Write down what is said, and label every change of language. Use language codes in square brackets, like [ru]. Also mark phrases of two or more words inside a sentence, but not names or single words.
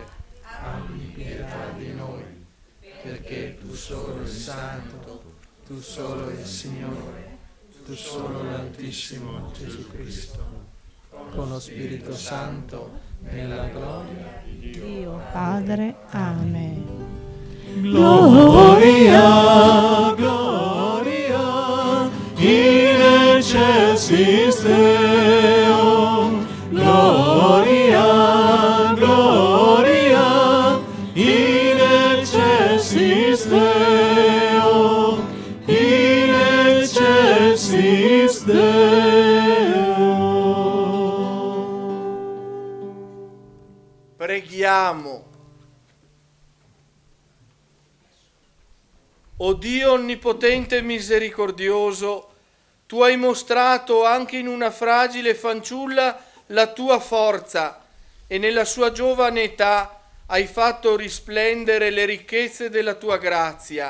[it] abbi pietà di noi, perché tu solo il Santo, tu solo il Signore, tu solo l'Altissimo Gesù Cristo, con lo Spirito Santo, nella gloria di Dio Padre. Amen. [la] Gloria, gloria, in excelsis Deo. Gloria, gloria, in excelsis Deo. In excelsis Deo. [it] preghiamo. O Dio onnipotente e misericordioso, tu hai mostrato anche in una fragile fanciulla la tua forza e nella sua giovane età hai fatto risplendere le ricchezze della tua grazia.